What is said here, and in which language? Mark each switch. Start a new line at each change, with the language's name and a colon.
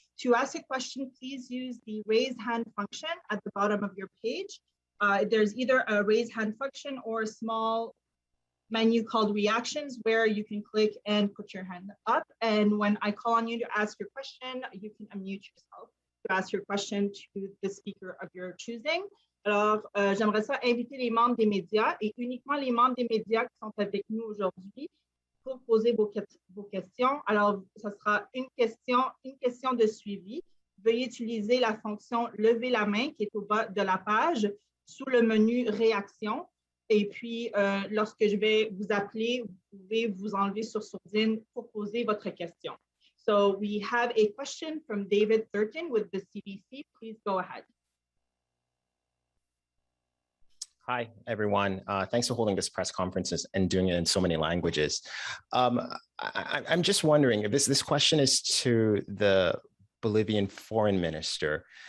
English: To ask a question, please use the raise hand function at the bottom of your page. There's either a raise hand function or a small menu called reactions where you can click and put your hand up. And when I call on you to ask your question, you can unmute yourself to ask your question to the speaker of your choosing.
French: Alors, j'aimerais ça inviter les membres des médias et uniquement les membres des médias qui sont avec nous aujourd'hui pour poser vos questions. Alors, ça sera une question de suivi. Veuillez utiliser la fonction « Lever la main » qui est au bas de la page sous le menu « Réaction ». Et puis, lorsque je vais vous appeler, vous pouvez vous enlever sur sourdine pour poser votre question.
English: So we have a question from David Thurton with the CBC. Please go ahead. Hi, everyone. Thanks for holding this press conference and doing it in so many languages. I'm just wondering if this question is to the Bolivian foreign minister.